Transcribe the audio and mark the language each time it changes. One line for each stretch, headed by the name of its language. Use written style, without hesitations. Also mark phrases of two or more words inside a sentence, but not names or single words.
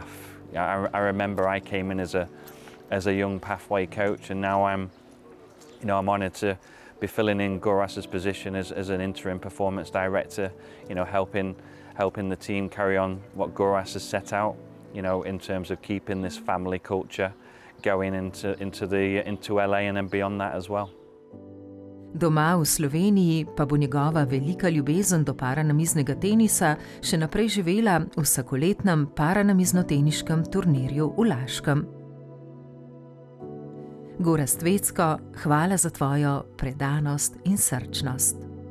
English: I remember I came in as a young pathway coach, and now I'm honoured to be filling in Gorazd's position as an interim performance director. Helping the team carry on what Gorazd has set out. In terms of keeping this family culture going into LA and then beyond that as well.
Slovenian: Doma v Sloveniji pa bo njegova velika ljubezen do paranamiznega tenisa še naprej živela v vsakoletnem paranamiznoteniškem turnirju v Laškem. Gorazd Vecko, hvala za tvojo predanost in srčnost.